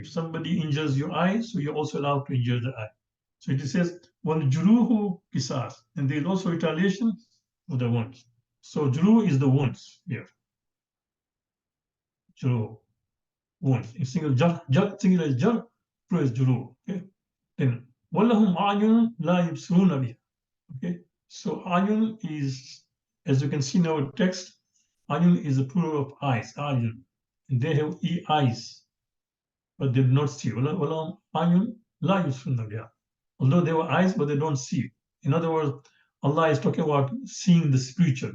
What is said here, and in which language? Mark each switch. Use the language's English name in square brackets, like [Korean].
[English] If somebody injures your eye, so you're also allowed to injure the eye. So it says, [Arabic] وَالْجُرُوهُ قِصَاص. [English] And there is also retaliation for the wounds. So juru is the wounds here. Juru, wounds. In singular is jar, plural is juru. Okay. [Arabic] Then وَلَهُمْ أَعْيُنٌ لَا يُبْصِرُونَ بِهَا. [English] Okay. So ayun is, as you can see in our text, ayun is a plural of eyes, ayun. And they have eyes, but they do not see. [Arabic] وَلَهُمْ أَعْيُنٌ لَا يُبْصِرُونَ بِهَا. [English] Although they have eyes, but they don't see. In other words, Allah is talking about seeing the spiritual.